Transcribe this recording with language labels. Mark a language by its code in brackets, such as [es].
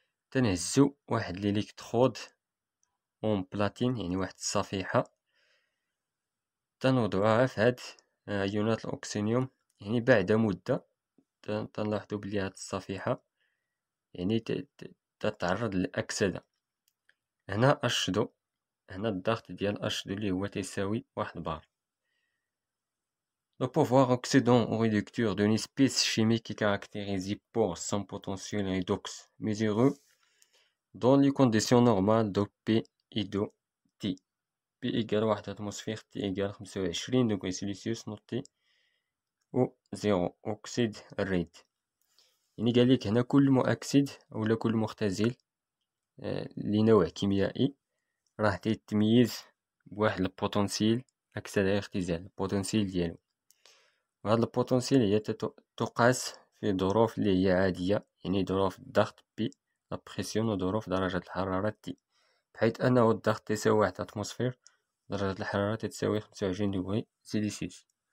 [ar] تنهزو واحد الإلكترود اون بلاتين يعني واحد الصفيحة، تنوضعوها في هاد أيونات الأكسينيوم. يعني بعد مدة تنلاحظو بلي هاد الصفيحة يعني تتعرض للأكسدة. هنا أشدو، هنا الضغط ديال أشدو اللي هو تيساوي 1 بار. [fr] Le pouvoir oxydant ou réducteur d'une espèce chimique est caractérisé par son potentiel redox mesuré dans les conditions normales de P et de T. P égale 1 atmosphère, T égale 25 degrés Celsius [ar] نوتي و 0 أكسيد الريد. يعني قالك هنا كل مؤكسد أولا كل مختزل لنوع كيميائي راه تيتميز بواحد البوتنسيل أكسدة اختزال، البوتنسيل ديالو. وهاد البوتنسيل هي تقاس في ظروف اللي هي عادية، يعني ظروف الضغط بي لا بريسيون وظروف درجة الحرارة تي، بحيث أنه الضغط تساوي 1 أتموسفير، درجة الحرارة تساوي 25 دغري سيليسيوس.